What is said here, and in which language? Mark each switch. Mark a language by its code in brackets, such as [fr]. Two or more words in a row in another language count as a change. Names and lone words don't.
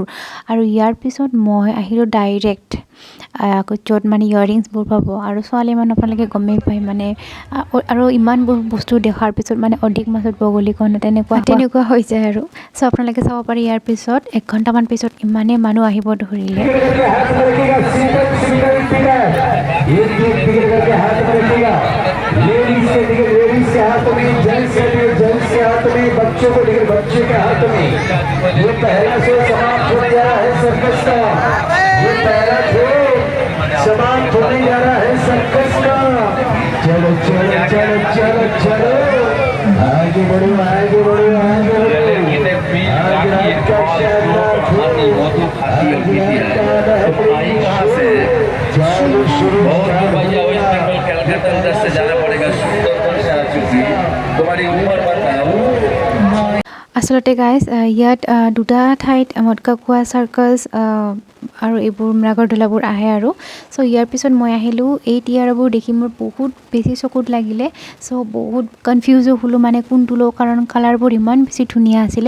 [as] আৰু ইয়াৰ পিছত মই আহিলোঁ ডাইৰেক্ট য'ত মানে ইয়াৰিংছবোৰ পাব আৰু ছোৱালী মানুহ আপোনালোকে গমেই পায় মানে আৰু ইমানবোৰ বস্তু দেখাৰ পিছত মানে অধিক মাছত বগলী কণা তেনেকুৱা হৈ যায় আৰু। সো আপোনালোকে চাব পাৰে ইয়াৰ পিছত 1 ঘণ্টামান পিছত ইমানেই মানুহ আহিব ধৰিলে। [hi] लेडीज के हाथ में, जेंट्स के हाथ में, बच्चों को लेकर बच्चे के हाथ में। ये पहला शो समाप्त होने जा रहा है सर्कस का। ये पहला शो समाप्त होने जा रहा है सर्कस का। चलो चलो चलो चलो चलो आगे बढ़ो आगे बढ़ो आगे बढ़ो। आज रात का शानदार शो, चलो शुरू से जाना पड़ेगा। सुंदर से आ चुकी तुम्हारी उम्र बताओ। [as] আচলতে গাইজ ইয়াত দুটা ঠাইত মটকা খোৱা চাৰ্কাছ আৰু এইবোৰ নাগৰদলাবোৰ আহে আৰু। সো ইয়াৰ পিছত মই আহিলোঁ এই টিয়াৰবোৰ দেখি মোৰ বহুত বেছি চকুত লাগিলে। সো বহুত কনফিউজো হ'লোঁ মানে কোনটো লওঁ কাৰণ কালাৰবোৰ ইমান বেছি ধুনীয়া আছিলে।